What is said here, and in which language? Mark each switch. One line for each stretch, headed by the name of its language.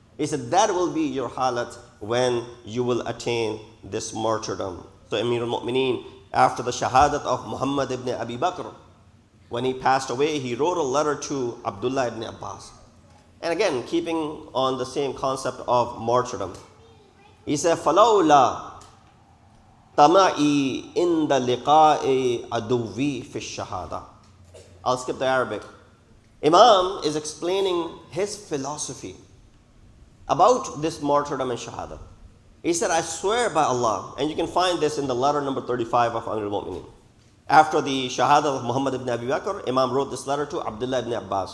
English: He said that will be your halat when you will attain this martyrdom. So Amir al-Mu'mineen, after the shahadat of Muhammad ibn Abi Bakr, when he passed away, he wrote a letter to Abdullah ibn Abbas. And again, keeping on the same concept of martyrdom. He said,
Arabic: فَلَوْلَا طمعي عند لقاء عدوي في الشهادة.
English: I'll skip the Arabic. Imam is explaining his philosophy about this martyrdom and shahada. He said, I swear by Allah, and you can find this in the letter number 35 of Amir al-Mu'mineen. After the shahada of Muhammad ibn Abi Bakr, Imam wrote this letter to Abdullah ibn Abbas.